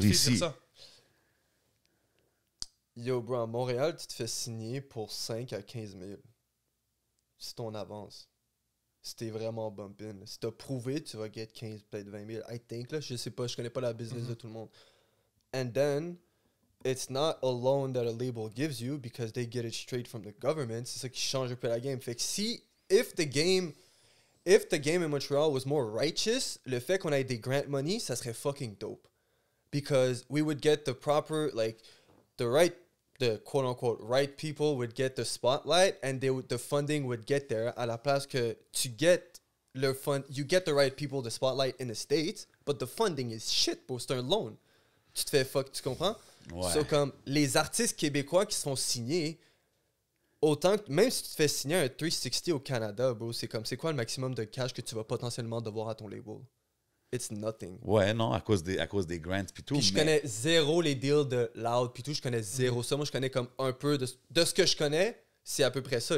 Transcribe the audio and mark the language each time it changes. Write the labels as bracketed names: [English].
[French] qui te fait dire ici. ça? Yo, bro, à Montréal, tu te fais signer pour 5 à 15 000. C'est ton avance. Si t'es vraiment bumpin. Si t'as prouvé, tu vas get 15, peut-être 20 000. [English] I think, [French] là, je sais pas, je connais pas la business de tout le monde. [English] And then, it's not a loan that a label gives you because they get it straight from the government. [French] C'est ça qui change un peu la game. Fait que si, [English] if the game in Montreal was more righteous, [French] le fait qu'on ait des grant money, ça serait [English] fucking dope. Because we would get the proper, like, the quote unquote right people would get the spotlight and the funding would get there [French] à la place que [English] you get the right people the spotlight in the States, but the funding is shit, bro. [French] C'est un loan. Tu te fais fuck, tu comprends? Ouais. So, comme les artistes québécois qui sont signés, autant que, même si tu te fais signer un 360 au Canada, bro, c'est comme, c'est quoi le maximum de cash que tu vas potentiellement devoir à ton label? [English] It's nothing. [French] Ouais, non, à cause des grants puis tout. Puis je mais- connais zéro les deals de Loud, puis tout, je connais zéro ça. Moi, je connais comme un peu de ce que je connais, c'est à peu près ça.